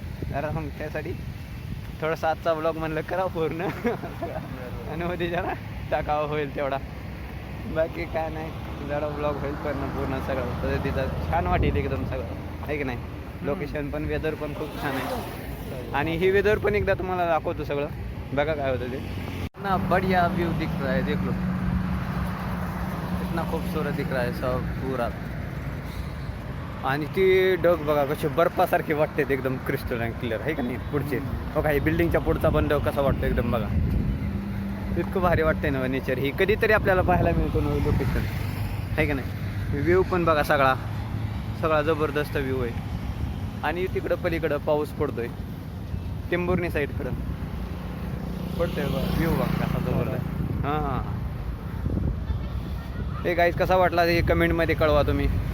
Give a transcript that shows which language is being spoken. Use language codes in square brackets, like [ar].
[mr] जरा मग त्यासाठी थोडासा आजचा ब्लॉग म्हणलं करावं पूर्ण, आणि मध्ये जरा टाकावं होईल तेवढा. बाकी काय नाही, जरा ब्लॉग होईल पूर्ण सगळं पद्धतीचं छान वाटेल एकदम सगळं, आहे की नाही. लोकेशन पण, वेदर पण खूप छान आहे, आणि ही वेदर पण एकदा तुम्हाला दाखवतो सगळं. बघा काय होतं ते ना. [hi] बढ़िया व्यू दिख रहा है, देख लो कितना खूबसूरत दिख रहा है सब पूरा. [mr] आणि ती ढग बघा कसे बर्फासारखे वाटतात एकदम [en] crystal and clear [mr] आहे का नाही पुढचे बघा हे बिल्डिंगच्या पुढचा पण ढग कसा वाटतो एकदम बघा इतकं भारी वाटतंय ना नेचर ही कधीतरी आपल्याला पाहायला मिळतो नवीन लोकेशन आहे का नाही व्ह्यू पण बघा सगळा जबरदस्त व्ह्यू आहे आणि तिकडं पलीकडं पाऊस पडतोय टेंभुर्णी साईडकडं पडतोय बघा व्ह्यू बघा कसा जबरदस्त हां हे गाईज कसा वाटला हे कमेंटमध्ये कळवा तुम्ही